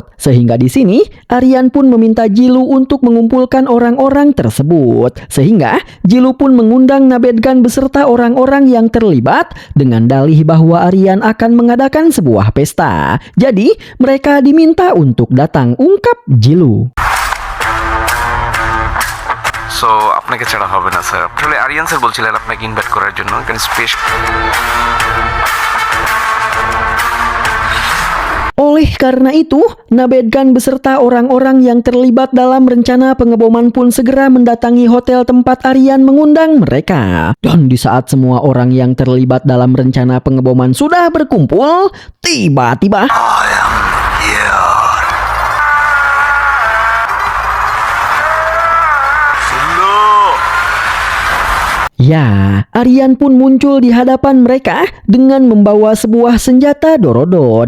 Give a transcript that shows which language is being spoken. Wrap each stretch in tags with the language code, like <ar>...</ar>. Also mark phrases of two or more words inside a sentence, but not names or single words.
<id>Sehingga di sini, Aryan pun meminta Jilu untuk mengumpulkan orang-orang tersebut. Sehingga Jilu pun mengundang Nabedkan beserta orang-orang yang terlibat dengan dalih bahwa Aryan akan mengadakan sebuah pesta. Jadi, mereka diminta untuk datang, ungkap Jilu.</id> <bn>সো আপনাকে ছাড়া হবে না স্যার। আসলে আরিয়ান স্যার বলছিলেন আপনাকে ইনভাইট করার জন্য এখানে স্পেস।</bn> <id>Oleh karena itu, Nabedkan beserta orang-orang yang terlibat dalam rencana pengeboman pun segera mendatangi hotel tempat Aryan mengundang mereka. Dan di saat semua orang yang terlibat dalam rencana pengeboman sudah berkumpul, tiba-tiba ya, Aryan pun muncul di hadapan mereka dengan membawa sebuah senjata dorodot.</id>